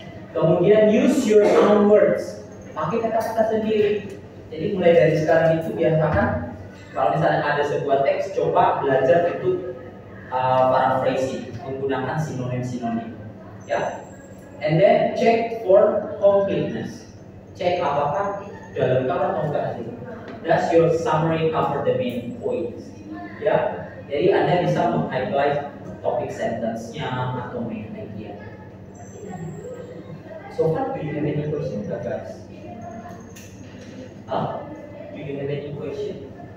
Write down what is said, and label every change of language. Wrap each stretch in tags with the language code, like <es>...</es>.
<en>Kemudian use your own words.</en> <id>Pakai kata-kata sendiri. Jadi mulai dari sekarang itu biasakan kalau misalnya ada sebuah teks, coba belajar itu paraphrasing, menggunakan sinonim-sinonim. Ya.</id> <en>And then check for completeness.</en> <id>Cek apakah sudah lengkap atau enggak sih.</id> <en>Does your summary cover the main points? Ya.</en> <id>Jadi Anda bisa meng-highlight topik sentence-nya atau main idea.</id> <en>So far, do you have any question, guys? Do you have any question?</en>